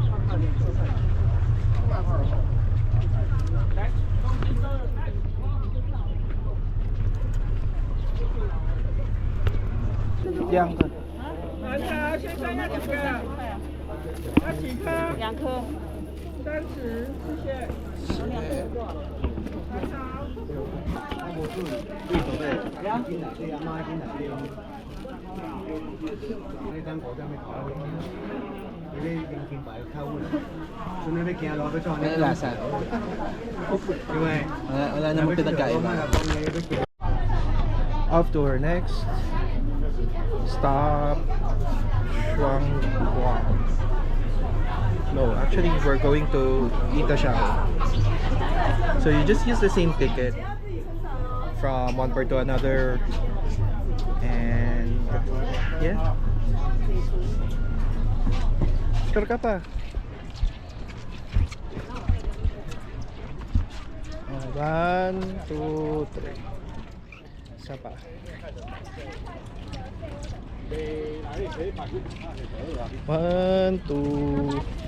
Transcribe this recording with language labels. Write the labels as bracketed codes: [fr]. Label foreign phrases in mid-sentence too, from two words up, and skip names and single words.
[zh] Yang ke? 2颗，30，谢谢。 [tl] Lasa. Wala namang pinagkaiba. [en] Off to our next stop, Shuangguang. No, actually we're going to Itashao. So you just use the same ticket from one part to another, and yeah. [tl] Sure ka pa? 1, 2, 3. Isa pa. 1, 2.